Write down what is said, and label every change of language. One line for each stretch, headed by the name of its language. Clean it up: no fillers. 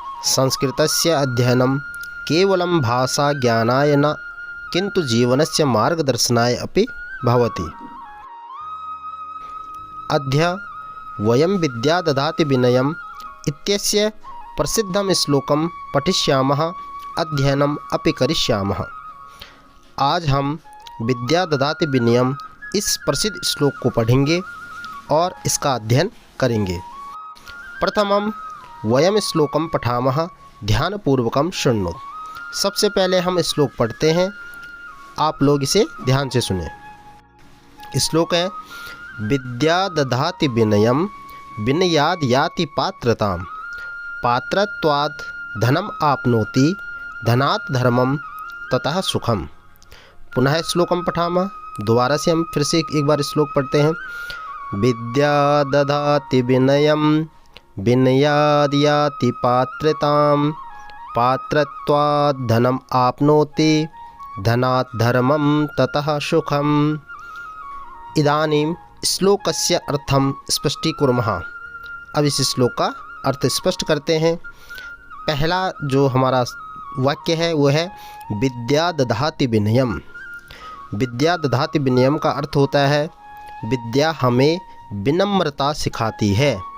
Sanskrit: संस्कृतस्य अध्ययनं केवलं भाषाज्ञानाय न किन्तु जीवनस्य मार्गदर्शनाय अपि भवति। अद्य वयं विद्या ददाति विनयम् इत्यस्य प्रसिद्धं श्लोकं पठिष्यामः, अध्ययनम् अपि करिष्यामः।
Hindi: आज हम विद्या ददाति विनयम् इस प्रसिद्ध श्लोक को पढ़ेंगे और इसका अध्ययन करेंगे।
Sanskrit: प्रथमं वयम श्लोकम पठामः ध्यानपूर्वकं शृण्वन्तु।
Hindi: सबसे पहले हम श्लोक पढ़ते हैं, आप लोग इसे ध्यान से सुने। श्लोक है,
Sanskrit: विद्या दधाति विनयम विनयाद याति पात्रतां पात्रत्वाद धनम आपनोति धनात् धर्मम ततः सुखम। पुनः श्लोकम पठामः,
Hindi: दोबारा से हम फिर से एक बार श्लोक पढ़ते हैं।
Sanskrit: विद्या दधाति विनयम विनयाद याति पात्रतां पात्रत्वाद् धनम आपनोति धनात् धर्मं ततः सुखम। इदानीं श्लोकस्य अर्थं स्पष्टीकुर्मः।
Hindi: अब इस श्लोक का अर्थ स्पष्ट करते हैं। पहला जो हमारा वाक्य है वो है
Sanskrit: विद्या दधाति विनयम। विद्या दधाति विनयम
Hindi: का अर्थ होता है विद्या हमें विनम्रता सिखाती है।